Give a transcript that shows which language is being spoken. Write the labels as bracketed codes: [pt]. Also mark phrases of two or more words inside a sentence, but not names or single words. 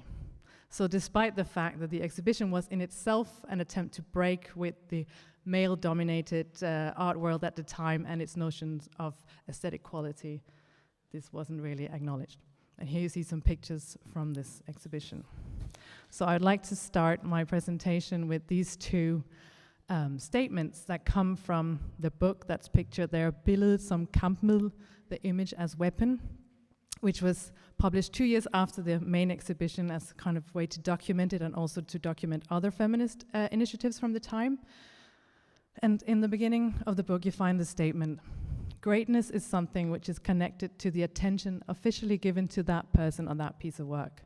[en] So despite the fact that the exhibition was in itself an attempt to break with the male-dominated art world at the time and its notions of aesthetic quality, this wasn't really acknowledged. And here you see some pictures from this exhibition. So I'd like to start my presentation with these two statements that come from the book that's pictured there, [da] Billedet som kampmiddel, [en] the image as weapon, which was published 2 years after the main exhibition as a kind of way to document it and also to document other feminist initiatives from the time. And in the beginning of the book you find the statement, greatness is something which is connected to the attention officially given to that person on that piece of work.